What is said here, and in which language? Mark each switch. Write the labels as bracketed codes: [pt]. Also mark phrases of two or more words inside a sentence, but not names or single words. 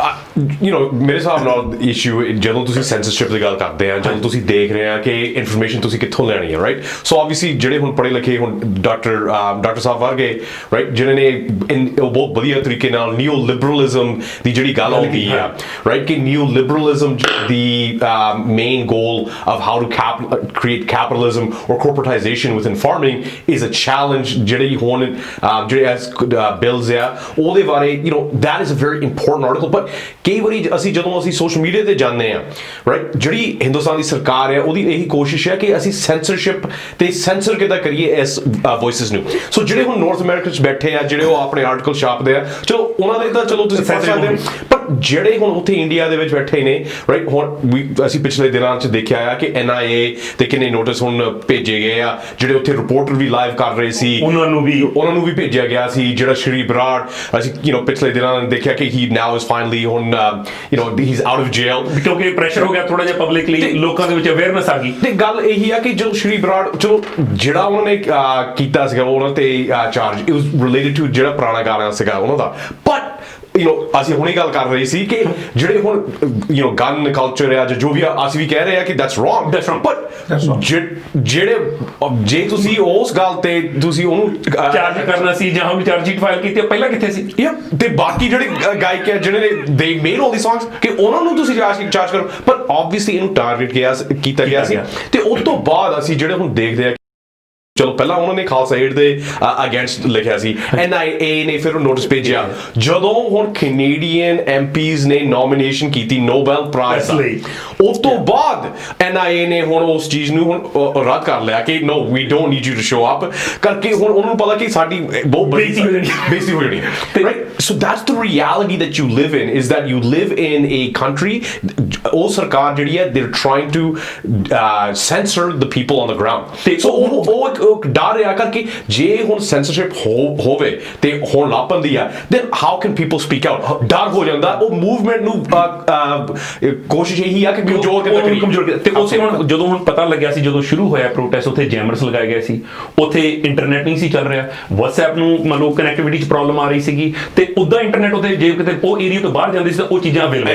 [pa] ਮੇਰੇ ਹਿਸਾਬ ਨਾਲ ਇਸ਼ੂ ਜਦੋਂ ਤੁਸੀਂ ਸੈਂਸਰਸ਼ਿਪ ਦੀ ਗੱਲ ਕਰਦੇ ਆ, ਜਦੋਂ ਤੁਸੀਂ ਦੇਖ ਰਹੇ ਆ ਕਿ ਇਨਫੋਰਮੇਸ਼ਨ ਤੁਸੀਂ ਕਿੱਥੋਂ ਲੈਣੀ ਹੈ, ਰਾਈਟ? [en] so obviously [pa] ਜਿਹੜੇ ਹੁਣ ਪੜ੍ਹੇ ਲਿਖੇ, ਹੁਣ ਡਾਕਟਰ ਸਾਹਿਬ ਵਰਗੇ, ਰਾਈਟ, ਜਿਹਨਾਂ ਨੇ ਬਹੁਤ ਵਧੀਆ ਤਰੀਕੇ ਨਾਲ [en] new liberalism [pa] ਦੀ ਜਿਹੜੀ ਗੱਲ ਆਉਂਦੀ ਆ, ਰਾਈਟ, ਕਿ [en] new liberalism the main goal of how to create capitalism or corporatization within farming is a challenge. [pa] ਜਿਹੜੇ ਹੁਣ ਜਿਹੜੇ bills ਆ ਉਹਦੇ ਬਾਰੇ, [en] that is a very important article. [pa] But ਕਈ ਵਾਰੀ ਜਦੋਂ ਅਸੀਂ [en] social media [pa] ਤੇ ਜਾਂਦੇ ਆ, ਰਾਈਟ, ਜਿਹੜੀ ਹਿੰਦੁਸਤਾਨ ਦੀ ਸਰਕਾਰ ਹੈ ਉਹਦੀ ਇਹੀ ਕੋਸ਼ਿਸ਼ ਹੈ ਕਿ ਅਸੀਂ ਸੈਂਸਰਸ਼ਿਪ ਤੇ ਸੈਂਸਰ ਕਿੱਦਾਂ ਕਰੀਏ ਇਸ ਵੌਇਸਿਸ ਨੂੰ। ਸੋ ਜਿਹੜੇ ਹੁਣ ਨਾਰਥ ਅਮਰੀਕਾ 'ਚ ਬੈਠੇ ਆ, ਜਿਹੜੇ ਉਹ ਆਪਣੇ ਆਰਟੀਕਲ ਛਾਪਦੇ ਆ, ਚਲੋ ਉਹਨਾਂ ਦੇ ਤਾਂ ਚਲੋ ਤੁਸੀਂ ਪੜ੍ਹ ਸਕਦੇ ਹੋ। ਪਰ ਜਿਹੜੇ ਹੁਣ ਉੱਥੇ ਇੰਡੀਆ ਦੇ ਵਿੱਚ ਬੈਠੇ ਨੇ, ਰਾਈਟ, ਹੁਣ ਅਸੀਂ ਪਿਛਲੇ ਦਿਨਾਂ 'ਚ ਦੇਖਿਆ ਆ ਕਿ NIA ਤੇ ਕਿੰਨੇ ਨੋਟਿਸ ਹੁਣ ਭੇਜੇ ਗਏ ਆ। ਜਿਹੜੇ ਉੱਥੇ ਰਿਪੋਰਟਰ ਵੀ ਲਾਈਵ ਕਰ ਰਹੇ ਸੀ, ਉਹਨਾਂ ਨੂੰ ਵੀ ਭੇਜਿਆ ਗਿਆ ਸੀ। ਜਿਹੜਾ ਸ਼੍ਰੀ ਬਰਾੜ, ਅਸੀਂ ਪਿਛਲੇ ਦਿਨਾਂ ਦੇਖਿਆ ਕਿ [en] he now is finally on he's out of jail, [pa] ਕਿਉਂਕਿ ਪ੍ਰੈਸ਼ਰ ਹੋ ਗਿਆ ਥੋੜਾ ਜਿਹਾ ਪਬਲਿਕਲੀ, ਲੋਕਾਂ ਦੇ ਵਿੱਚ ਅਵੇਅਰਨੈਸ ਆ ਗਈ। ਤੇ ਗੱਲ ਇਹੀ ਆ ਕਿ ਜਦੋਂ ਸ਼੍ਰੀ ਬਰਾੜ, ਚਲੋ ਜਿਹੜਾ ਉਹਨਾਂ ਨੇ ਕੀਤਾ ਸੀਗਾ ਉਹਨਾਂ ਤੇ ਚਾਰਜ, [en] it was related to [pa] ਜਿਹੜਾ ਪੁਰਾਣਾ ਗਾਣਾ ਸੀਗਾ ਉਹਨਾਂ ਦਾ। ਬਟ ਅਸੀਂ ਹੁਣੇ ਗੱਲ ਕਰ ਰਹੇ ਸੀ ਕਿ ਜਿਹੜੇ ਹੁਣ ਗਨ ਕਲਚਰ ਆ, ਜੋ ਵੀ ਆ, ਅਸੀਂ ਵੀ ਕਹਿ ਰਹੇ ਆ ਕਿ [en] that's wrong, [pa] but ਜਿਹੜੇ ਜੇ ਤੁਸੀਂ ਉਸ ਗੱਲ ਤੇ ਤੁਸੀਂ ਉਹਨੂੰ ਚਾਰਜ ਕਰਨਾ ਸੀ ਜਾਂ ਹਮ [en] charge sheet file [pa] ਕੀਤੀ, ਪਹਿਲਾਂ ਕਿੱਥੇ ਸੀ? ਤੇ ਬਾਕੀ ਜਿਹੜੇ ਗਾਇਕ ਆ ਜਿਹੜੇ ਨੇ [en] they made all these songs, [pa] ਕਿ ਉਹਨਾਂ ਨੂੰ ਤੁਸੀਂ ਚਾਰਜ ਕਰੋ। ਪਰ obviously ਇਹਨੂੰ ਟਾਰਗੇਟ ਕੀਤਾ ਗਿਆ ਸੀ। ਤੇ ਉਸ ਤੋਂ ਬਾਅਦ ਅਸੀਂ ਜਿਹੜੇ ਹੁਣ ਦੇਖਦੇ ਆ, ਚਲੋ ਪਹਿਲਾਂ ਉਹਨਾਂ ਨੇ ਖਾਲਸਾ ਏਡ ਦੇ ਅਗੇਂਸਟ ਲਿਖਿਆ ਸੀ, NIA ਨੇ ਫਿਰ ਨੋਟਿਸ ਭੇਜਿਆ। ਜਦੋਂ ਹੁਣ ਕੈਨੇਡੀਅਨ MPs ਨੇ ਨੋਮੀਨੇਸ਼ਨ ਕੀਤੀ ਨੋਬੈਲ ਪ੍ਰਾਈਜ਼ ਲਈ, ਉਸ ਤੋਂ ਬਾਅਦ NIA ਨੇ ਹੁਣ ਉਸ ਚੀਜ਼ ਨੂੰ ਹੁਣ ਰੱਦ ਕਰ ਲਿਆ ਕਿ [en] no, we don't need you to show up, [pa] ਕਰਕੇ ਹੁਣ ਉਹਨਾਂ ਨੂੰ ਪਤਾ ਕਿ ਸਾਡੀ ਬਹੁਤ ਬੇਇੱਜ਼ਤੀ ਹੋ ਜਾਣੀ ਹੈ, [en] right? So that's the reality that you live in, is that you live in a country [pa] ਉਹ ਸਰਕਾਰ ਜਿਹੜੀ ਹੈ [en] they're trying to censor the people on the ground [pa] ਤੇ ਸੋ ਉਹ ਇੱਕ ਡਰ ਰਿਹਾ ਕਰਕੇ ਜੇ ਹੁਣ ਸੈਂਸਰਸ਼ਿਪ ਹੋਵੇ ਤੇ ਹੁਣ ਲਾਪੰਦੀ ਆ [en] then how can people speak out [pa] ਡਰ ਹੋ ਜਾਂਦਾ ਉਹ ਮੂਵਮੈਂਟ ਨੂੰ ਕੋਸ਼ਿਸ਼ ਇਹੀ ਆ ਕਿ ਕਮਜ਼ੋਰ ਕਰੀਏ ਤੇ ਉੱਥੇ ਹੁਣ ਜਦੋਂ ਹੁਣ ਪਤਾ ਲੱਗਿਆ ਸੀ ਜਦੋਂ ਸ਼ੁਰੂ ਹੋਇਆ ਪ੍ਰੋਟੈਸਟ ਉੱਥੇ ਜੈਮਰਸ ਲਗਾਏ ਗਏ ਸੀ ਉੱਥੇ ਇੰਟਰਨੈਟ ਨਹੀਂ ਸੀ ਚੱਲ ਰਿਹਾ WhatsApp ਨੂੰ ਮੰਨ ਲਓ ਕਨੈਕਟੀਵਿਟੀ 'ਚ ਪ੍ਰੋਬਲਮ ਆ ਰਹੀ ਸੀਗੀ ਤੇ ਉੱਦਾਂ ਇੰਟਰਨੈਟ ਉੱਤੇ ਜੇ ਕਿਤੇ ਉਹ ਏਰੀਆ ਤੋਂ ਬਾਹਰ ਜਾਂਦੇ ਸੀ ਤਾਂ ਉਹ ਚੀਜ਼ਾਂ ਅਵੇਲੇਬਲ